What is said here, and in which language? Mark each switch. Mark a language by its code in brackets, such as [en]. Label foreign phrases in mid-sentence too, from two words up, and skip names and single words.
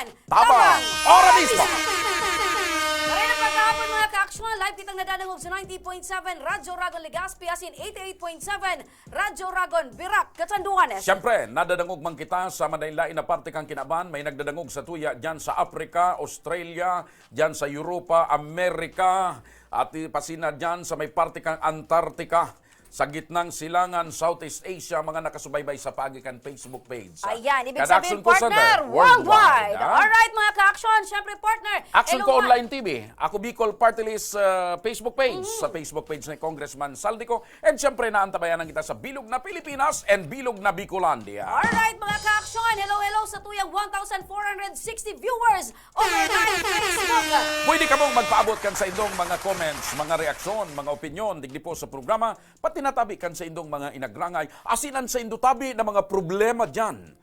[bik] Tabang! Ora mismo! Maray na pagkahapon mga ka-aksyon, live kitang nadanangog sa 90.7 Radyo Ragon Legazpi, asin 88.7 Radyo Ragon Birak, Katanduanes. Siyempre, nadadangog man kita sa madaylain na parte kang kinaban. May nagdadangog sa tuya dyan sa Africa, Australia, dyan sa Europa, Amerika, at pasina dyan sa may parte kang Antarctica, sa gitnang silangan, Southeast Asia, mga nakasubaybay sa pagikan Facebook page. Ayan, ibig Kada-Action sabihin Call partner, Center, worldwide. ha? Alright mga ka-aksyon, syempre partner. Action Hello, ko Online TV. Ako Bicol Party List Facebook page. Sa Facebook page ni Congressman Saldico. And syempre naantabayanan kita sa Bilog na Pilipinas and Bilog na Bicolandia. Alright mga ka-aksyon, hello sa tuyang 1,460 [en] viewers overnight [bik] Facebook. Pwede ka mong magpaabot kan sa indong mga comments, mga reaksyon, mga opinion, digdi po sa programa, pati tinatabi kan sa indong mga inagrangay, asinan sa indutabi na mga problema dyan.